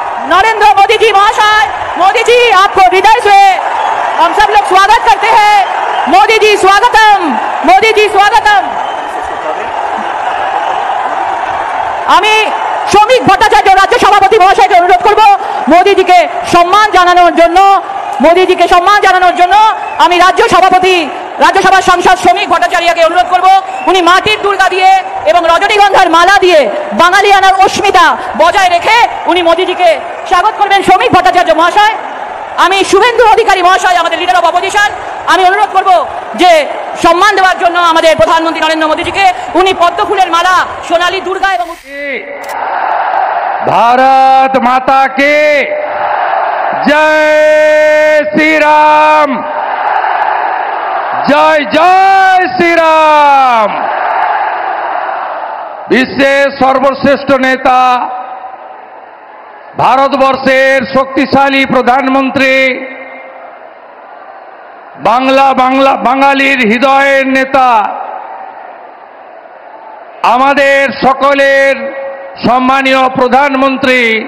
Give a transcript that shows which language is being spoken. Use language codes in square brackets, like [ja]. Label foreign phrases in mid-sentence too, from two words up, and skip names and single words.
[hi] नरेंद्र मोदी जी महाशय। मोदी जी आपको हृदय से हम सब लोग स्वागत करते हैं। मोदी जी स्वागतम, मोदी जी स्वागतम। [bn] আমি শ্রমিক ভট্টাচার্য রাজ্য সভাপতি মহাশয়কে অনুরোধ করব মোদিজিকে সম্মান জানানোর জন্য। মোদিজিকে সম্মান জানানোর জন্য আমি রাজ্যসভার সাংসদ শ্রমিক ভট্টাচার্যকে অনুরোধ করব উনি মাটির দুর্গা দিয়ে এবং রজনীগন্ধার মালা দিয়ে বাঙালিয়ানার অস্মিতা বজায় রেখে উনি মোদিজিকে স্বাগত করবেন। শ্রমিক ভট্টাচার্য মহাশয়, আমি শুভেন্দু অধিকারী মহাশয় আমাদের [en] leader of opposition, [bn] আমি অনুরোধ করব যে সম্মান দেওয়ার জন্য আমাদের প্রধানমন্ত্রী নরেন্দ্র মোদীজিকে উনি পদ্ম ফুলের মালা, সোনালী দুর্গা এবং [hi] भारत माता के जय श्री राम, जय जय श्री राम। [bn] বিশ্বের সর্বশ্রেষ্ঠ নেতা, ভারতবর্ষের শক্তিশালী প্রধানমন্ত্রী, বাঙালির হৃদয়ের নেতা, আমাদের সকলের সম্মানীয় প্রধানমন্ত্রী